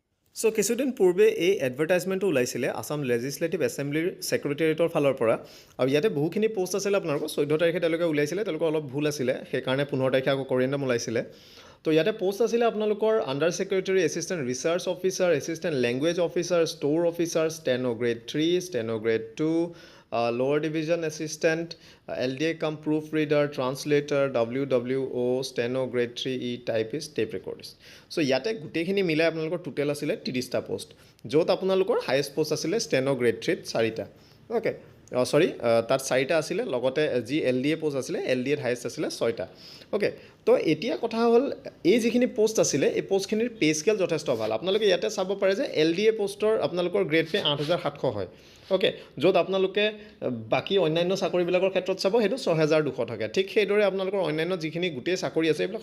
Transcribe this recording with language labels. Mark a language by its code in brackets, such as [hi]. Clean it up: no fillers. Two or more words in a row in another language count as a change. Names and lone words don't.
[as] সো কিছুদিন পূৰ্বে এই এডভাৰটাইজমেণ্টটো ওলাইছিলে আসাম লেজিছলেটিভ এছেম্বলিৰ ছেক্ৰেটাৰিয়েটৰ ফালৰ পৰা আৰু ইয়াতে বহুখিনি পোষ্ট আছিলে আপোনালোকৰ 14 তাৰিখে তেওঁলোকে ওলাইছিলে তেওঁলোকৰ অলপ ভুল আছিলে সেইকাৰণে 15 তাৰিখে আকৌ কৰিয়েণ্ডাম ওলাইছিলে তো ইয়াতে পোষ্ট আছিলে আপোনালোকৰ [en] Under Secretary Assistant Research Officer Assistant Language Officer Store Officer Steno Grade 3 Steno Grade 2 lower division assistant LDA cum proofreader translator WWO steno grade 3 e typist tape recordist [as] ছো ইয়াতে গোটেইখিনি মিলাই আপোনালোকৰ টোটেল আছিলে 30 টা পোষ্ট য'ত আপোনালোকৰ হাইয়েষ্ট পোষ্ট আছিলে [en] steno grade 3 [as] 4 টা ওকে ছৰি তাত 4 টা আছিলে লগতে যি LDA পোষ্ট আছিলে LDA হাইয়েষ্ট আছিলে 6 টা ওকে তো এতিয়া কথা হল এই যিখিনি পোষ্ট আছিলে এই পোষ্টখিনিৰ [en] pay scale [as] যথেষ্ট ভাল আপোনালোকে ইয়াতে চাব পাৰে যে LDA পোষ্টৰ আপোনালোকৰ [en] grade pay [as] 8700 হয় ওকে য'ত আপোনালোকে বাকি অন্যান্য চাকৰিবিলাকৰ ক্ষেত্ৰত চাব হেতু 6200 থাকে ঠিক সেইদৰে আপোনালোকৰ অন্যান্য যিখিনি গুটেই চাকৰি আছে এইবিলাক